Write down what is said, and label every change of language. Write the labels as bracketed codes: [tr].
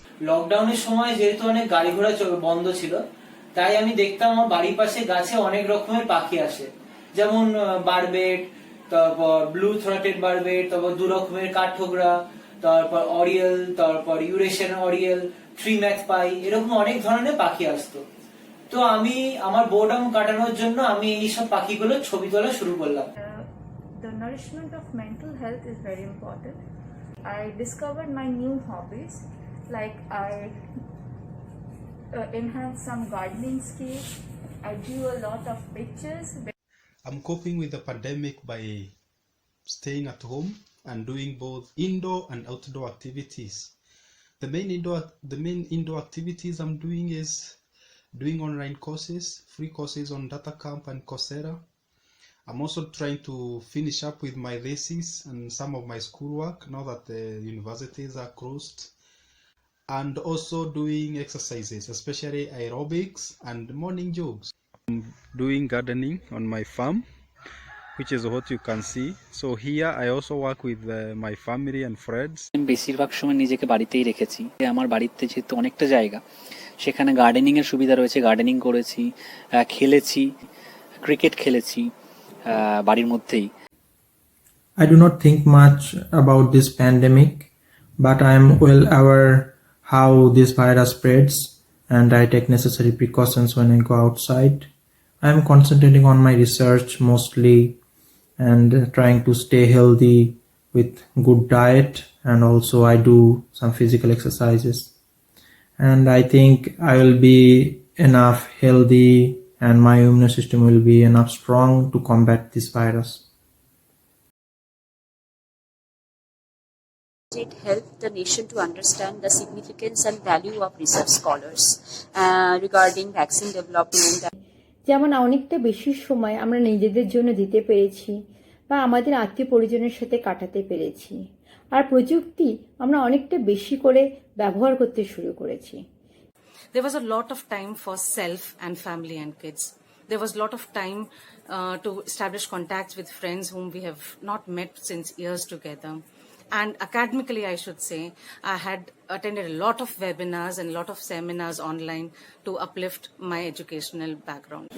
[bn] লকডাউনের সময় যেহেতু অনেক গাড়ি ঘোড়া বন্ধ ছিল, তাই আমি দেখতাম আমার বাড়ির পাশে গাছে অনেক রকমের পাখি আসে, যেমন বারবেট, তারপর ব্লু থ্রটেড বারবেট, তারপর 2 রকমের কাঠঠোকরা, তারপর অরিয়েল, তারপর ইউরেশিয়ান অরিয়েল, ট্রি ম্যাকপাই, এরকম অনেক ধরনের পাখি আসতো। তো আমি আমার বোর্ডম কাটানোর জন্য আমি এইসব পাখিগুলো ছবি তোলা শুরু করলাম। [en] The nourishment of mental health is very important. I discovered my new hobbies, like I enhance some gardening skills. I do a lot of pictures. I'm coping with the pandemic by staying at home and doing both indoor and outdoor activities. The main indoor activities I'm doing is doing online courses, free courses on DataCamp and Coursera. I'm also trying to finish up with my thesis and some of my schoolwork now that the universities are closed, and also doing exercises, especially aerobics and morning jogs. I'm doing gardening on my farm, which is what you can see. So here I also work with my family and friends. [bn] বেশিরভাগ সময় নিজেকে বাড়িতেই রেখেছি। আমার বাড়িতে যেহেতু অনেকটা জায়গা, সেখানে গার্ডেনিং এর সুবিধা রয়েছে, গার্ডেনিং করেছি, খেলেছি, ক্রিকেট খেলেছি বাড়ির মধ্যেই। [en] I do not think much about this pandemic, but I am well aware how this virus spreads, and I take necessary precautions when I go outside. I am concentrating on my research mostly and trying to stay healthy with good diet, and also I do some physical exercises. And I think I will be enough healthy and my immune system will be enough strong to combat this virus. It helped the nation to understand the significance and value of research scholars regarding vaccine development. [bn] যেমন অনেকটা বেশি সময় আমরা নিজেদের জন্য দিতে পেরেছি বা আমাদের আত্মীয় পরিজনের সাথে কাটাতে পেরেছি, আর প্রযুক্তি আমরা অনেকটা বেশি করে ব্যবহার করতে শুরু করেছি। [en] there was a lot of time for self and family and kids. There was a lot of time to establish contacts with friends whom we have not met since years together. And academically, I should say, I had attended a lot of webinars and a lot of seminars online to uplift my educational background.